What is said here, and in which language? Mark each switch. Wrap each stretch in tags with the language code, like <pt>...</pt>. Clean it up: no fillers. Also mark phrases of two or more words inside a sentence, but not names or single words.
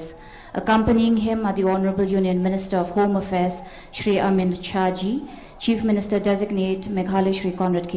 <en>Accompanying him are the Honorable Union Minister of Home Affairs, Shri Amit Chaji, Chief Minister Designate Meghalaya Shri Conrad K.</en>